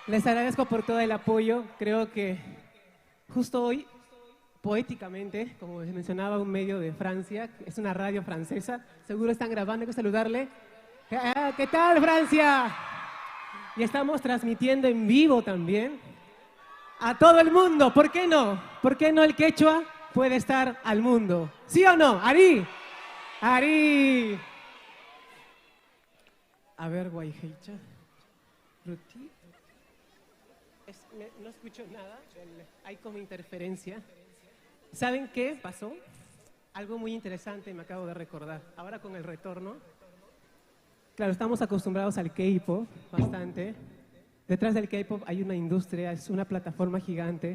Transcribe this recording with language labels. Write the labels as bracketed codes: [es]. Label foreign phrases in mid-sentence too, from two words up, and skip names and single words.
[es] Les agradezco por todo el apoyo. Creo que justo hoy, poéticamente, como les mencionaba, un medio de Francia, es una radio francesa, seguro están grabando, hay que saludarle. ¿Qué tal, Francia? Y estamos transmitiendo en vivo también a todo el mundo. ¿Por qué no? ¿Por qué no el quechua puede estar al mundo? ¿Sí o no? [qu] ¡Ari! ¡Ari! [es] A ver, Guayhecha. Ruti. No escucho nada, hay como interferencia. ¿Saben qué pasó? Algo muy interesante me acabo de recordar. Ahora con el retorno. Claro, estamos acostumbrados al K-pop bastante. Detrás del K-pop hay una industria, es una plataforma gigante.